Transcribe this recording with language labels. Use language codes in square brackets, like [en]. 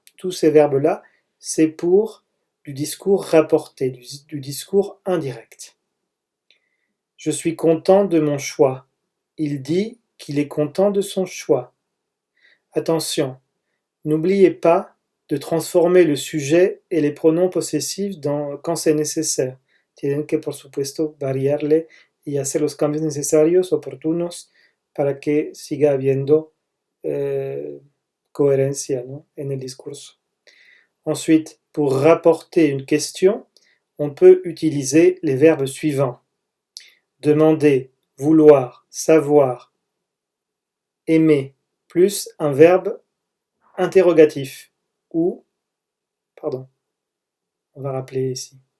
[fr] Tous ces verbes-là, c'est pour du discours rapporté, du discours indirect. Je suis content de mon choix. Il dit qu'il est content de son choix. Attention, n'oubliez pas de transformer le sujet et les pronoms possessifs quand c'est nécessaire. [es] Tienen que, por supuesto, variarle y hacer los cambios necesarios, oportunos, para que siga habiendo coherencia, ¿no?, en el discurso. [fr] Ensuite, pour rapporter une question, on peut utiliser les verbes suivants. Demander, vouloir, savoir, aimer, plus un verbe interrogatif, ou, pardon, on va rappeler ici.